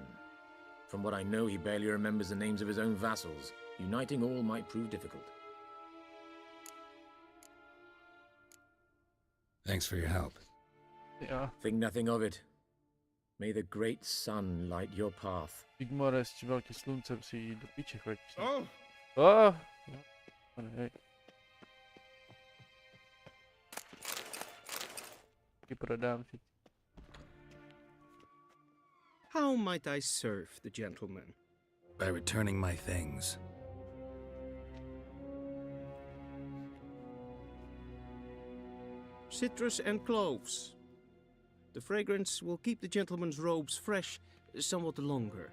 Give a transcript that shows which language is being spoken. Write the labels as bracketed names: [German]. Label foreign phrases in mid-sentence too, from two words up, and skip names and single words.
[English] From what I know, he barely remembers the names of his own vassals. Uniting all might prove difficult. Thanks for your help. Ja. Think nothing of it. May the great sun light your path. [Slovak] Sigmara, z veľké sluncem si do piče choď. Oh! Oh! Hej. Prodám si. [English] How might I serve the gentleman? By returning my things. Citrus and cloves. The fragrance will keep the gentleman's robes fresh somewhat longer.